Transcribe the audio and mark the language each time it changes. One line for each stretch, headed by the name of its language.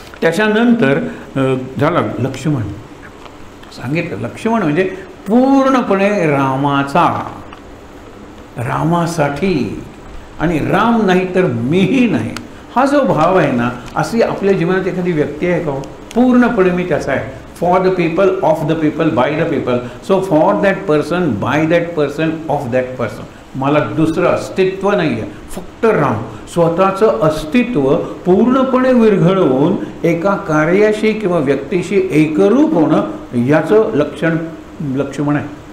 Marathi: त्याच्यानंतर झाला लक्ष्मण. सांगितलं लक्ष्मण म्हणजे पूर्णपणे रामाचा, रामासाठी. आणि राम नाही तर मीही नाही, हा जो भाव आहे ना, अशी आपल्या जीवनात एखादी व्यक्ती आहे का? पूर्णपणे मी त्याचा आहे.
English: For the people, of the people, by the people. So for that person, by that person, of that person.
Marathi: मला दुसरं अस्तित्व नाही आहे, फक्त राम. स्वतःचं अस्तित्व पूर्णपणे विरघळवून एका कार्याशी किंवा व्यक्तीशी एकरूप होणं, याचं लक्षण लक्ष्मण आहे.